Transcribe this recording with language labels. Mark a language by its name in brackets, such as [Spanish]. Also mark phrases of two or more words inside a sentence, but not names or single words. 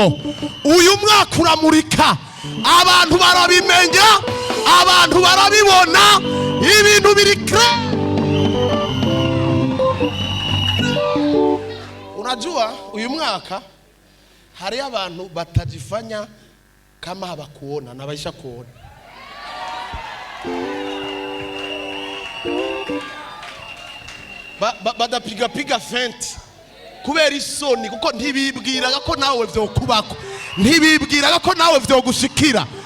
[Rundi] Uyu mwaka uramurika. Abantu barabimenya, abantu barabibona, ibintu biri kre. [Swahili] Unajua [Rundi] uyu mwaka hari abantu [Swahili] batajifanya kama habakuona na baisha kuona. Badapiga fenti [Rundi] kubera isoni, kuko ntibibwiraga ko nawe vyokubako, ntibibwiraga ko nawe vyogushikira.